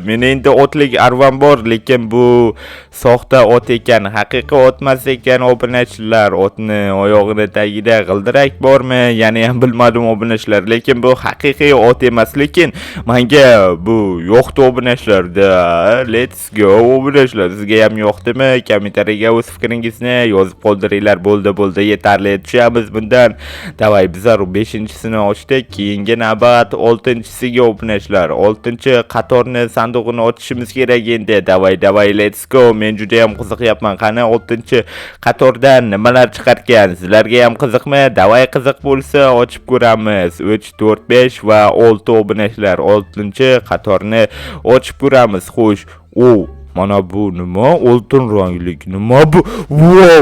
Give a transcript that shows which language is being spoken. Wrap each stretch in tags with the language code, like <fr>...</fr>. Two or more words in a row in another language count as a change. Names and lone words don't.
<uz>Meni endi otlik arvam bor, lekin bu soxta ot ekan, haqiqiy otmas ekan obunachilar. Otni oyog'ini tagida g'ildirak bormi? Yana ham bilmadim obunachilar, lekin bu haqiqiy ot emas, lekin menga bu yoqdi obunachilar.</uz> <en>Let's go</en> <uz>obunachilar. Sizga ham yoqdimi? Kommentariyaga o'z fikringizni yozib qoldiringlar. Bo'ldi, yetarli. Tushamiz bundan. Davay bizlar 5-sini ochdik, keyingi navbat 6-siga obunachilar. 6-qatorni sanduqini ochishimiz kerak endi. Davay,</uz> <en>let's go.</en> <uz>Men juda ham qiziqyapman. Qani 6-qatordan nimalar chiqargan? Sizlarga ham qiziqmi? Davay, qiziq bo'lsa ochib ko'ramiz. 3, 4, 5 va 6 obunachilar. 6-qatorni ochib ko'ramiz. Xo'sh, mana bu nima? Oltin ranglik. Nima bu? Wow!</uz>